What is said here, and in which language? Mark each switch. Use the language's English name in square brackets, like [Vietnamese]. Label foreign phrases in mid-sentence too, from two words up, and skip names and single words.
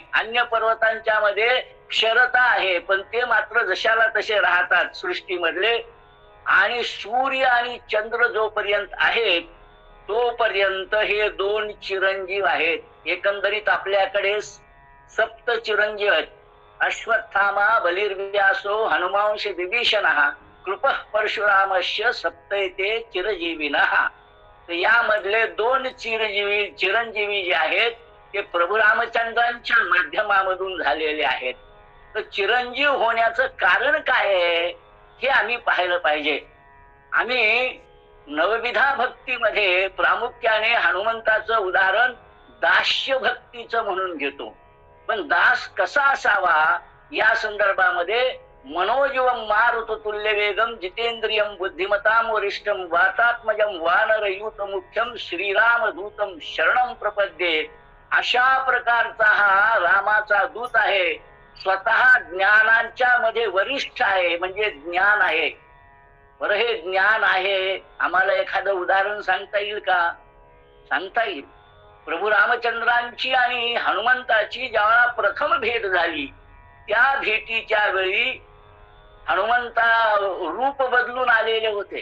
[Marathi] अन्य पर्वतांच्या मध्ये क्षरता आहे, पण ते मात्र जशाला तसे राहतात सृष्टीमधले. आणि सूर्य आणि चंद्र जोपर्यंत आहेत तोपर्यंत हे 2 चिरंजीव आहेत. एकंदरीत आपल्याकडे 7 चिरंजीव आहेत. [Sanskrit] अश्वत्थामा, बलिर्व्यासो, हनुमांश, विभीषणः, कृपः परशुरामस्य सप्तैते चिरजीविनः. [Marathi] तर यामधले 2 चिरंजीवी जे आहेत ते प्रभू रामचंद्रांच्या माध्यमामधून झालेले आहेत. तर चिरंजीव होण्याचं कारण काय आहे हे आम्ही पाहिलं पाहिजे. आम्ही नवविधा भक्तीमध्ये प्रामुख्याने हनुमंताचं उदाहरण दास्य भक्तीचं म्हणून घेतो. पण दास कसा असावा या संदर्भामध्ये [Sanskrit] मनोजवम मारुततुल्य वेगम जितेंद्रियम बुद्धिमताम वरिष्ठम वातात्मजम वानरयूत मुख्यम श्रीराम दूतम शरणम प्रपद्ये, [Marathi] अशा प्रकारचा हा रामाचा दूत आहे. स्वतः ज्ञानांच्या मध्ये वरिष्ठ आहे, म्हणजे ज्ञान आहे. बरं, हे ज्ञान आहे, आम्हाला एखादं उदाहरण सांगता येईल का? सांगता येईल. प्रभू रामचंद्रांची आणि हनुमंताची ज्यावेळा प्रथम भेट झाली त्या भेटीच्या वेळी हनुमंता रूप बदलून आलेले होते.